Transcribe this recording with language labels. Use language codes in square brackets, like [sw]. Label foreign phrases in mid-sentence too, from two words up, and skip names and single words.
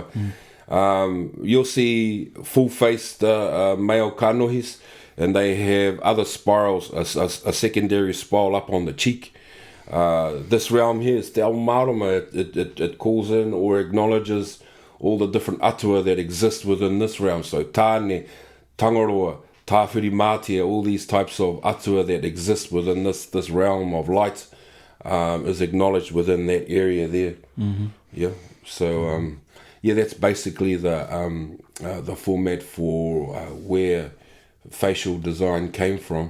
[en] You'll see full-faced male kanohis, and they have other spirals, a secondary spiral up on the cheek. This realm here is Tā Moko. It calls in or acknowledges all the different atua that exist within this realm. So tāne, tangaroa, tāwhiri mātia, all these types of atua that exist within this realm of light is acknowledged within that area there. Yeah. So that's basically the format for where facial design came from.